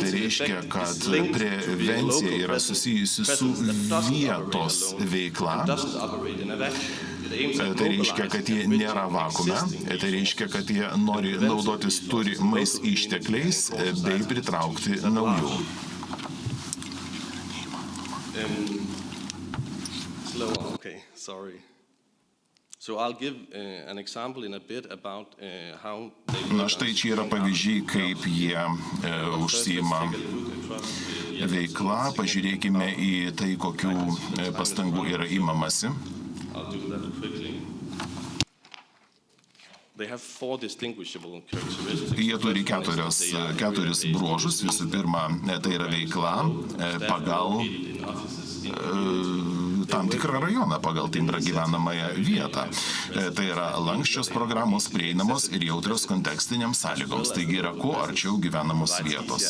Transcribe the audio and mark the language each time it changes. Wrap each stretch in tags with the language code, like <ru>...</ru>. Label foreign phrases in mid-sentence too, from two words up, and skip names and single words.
<lt>Tai reiškia, kad prevencija yra susijusi su vietos veikla. Tai reiškia, kad jie nėra vakuume, tai reiškia, kad jie nori naudotis turimais ištekliais bei pritraukti naujų.</lt> <en>Okay, sorry. So I'll give an example in a bit about how</en> <lt>Na štai čia yra pavyzdžiai, kaip jie užsiima veikla. Pažiūrėkime į tai, kokių pastangų yra imamasi.</lt> <en>I'll do that quickly. They have four distinguishable characteristics.</en> <lt>Jie turi keturis bruožus. Visų pirma, tai yra veikla pagal tam tikrą rajoną, pagal timbrą gyvenamąją vietą. Tai yra lanksčios programos, prieinamos ir jautrios kontekstiniams sąlygoms, taigi yra kuo arčiau gyvenamos vietos.</lt>